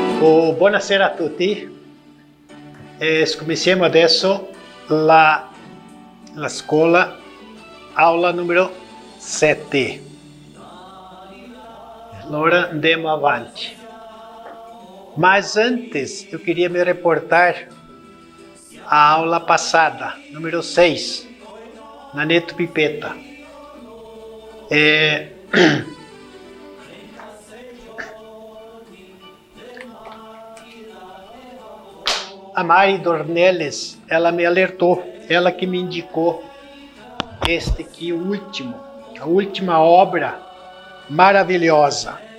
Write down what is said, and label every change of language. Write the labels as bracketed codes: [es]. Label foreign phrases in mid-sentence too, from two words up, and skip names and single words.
[it] Buonasera a tutti. Cominciamo adesso la scuola, aula numero 7. Allora andiamo avanti. [pt] Mas antes, eu queria me reportar à aula passada, número 6, na Neto Pipeta. A Mari Dornelles, ela me alertou, ela que me indicou este aqui, a última obra maravilhosa.